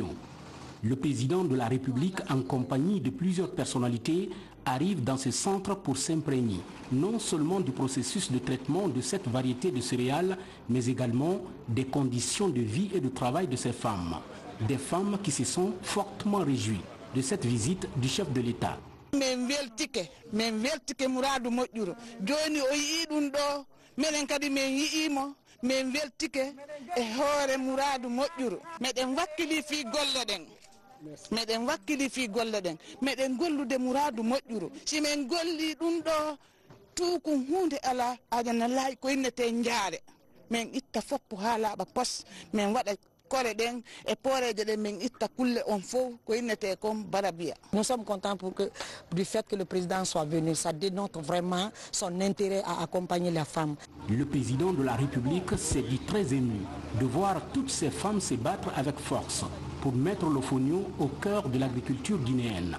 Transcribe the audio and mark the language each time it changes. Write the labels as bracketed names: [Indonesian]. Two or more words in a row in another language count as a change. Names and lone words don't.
[French] Le président de la République, en compagnie de plusieurs personnalités, arrive dans ce centre pour s'imprégner non seulement du processus de traitement de cette variété de céréales, mais également des conditions de vie et de travail de ces femmes. Des femmes qui se sont fortement réjouies de cette visite du chef de l'État. [Fula] Men weltike muradu moƴƴuro joni o yii ɗum ɗo minen kadi min yi'imo min weltike e hoore muradu moƴƴuro meɗen wakkili fi golle ɗen meɗen gollude muradu moƴƴuro si min golli ɗum ɗo tuukum hunde ala adana laayi ko innete jaare min itta foppo ha laaɓa pos min waɗa kore ɗen e poreje ɗen min itta kulle on fof ko innete kon barabia. [French] Nous sommes contents du fait que le président soit venu. Ça dénote vraiment son intérêt à accompagner les femmes. Le président de la République s'est dit très ému de voir toutes ces femmes se battre avec force pour mettre le fonio au cœur de l'agriculture guinéenne.